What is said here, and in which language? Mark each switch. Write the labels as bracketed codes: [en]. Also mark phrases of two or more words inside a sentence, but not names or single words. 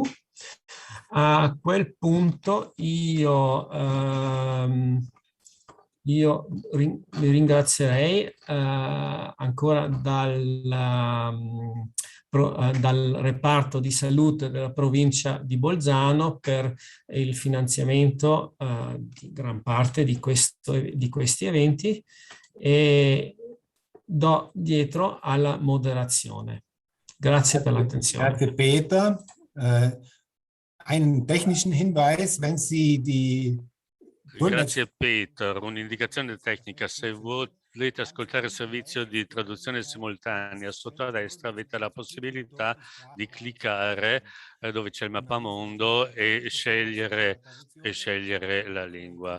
[it] A quel punto io vi ringrazierei ancora dal reparto di salute della provincia di Bolzano per il finanziamento di gran parte di questi eventi e do dietro alla moderazione. Grazie per l'attenzione. Grazie Peter. [de] Einen technischen Hinweis, wenn Sie die... [it] Grazie Peter, un'indicazione tecnica: se volete ascoltare il servizio di traduzione simultanea, sotto a destra avete la possibilità di cliccare dove c'è il mappamondo e scegliere la lingua.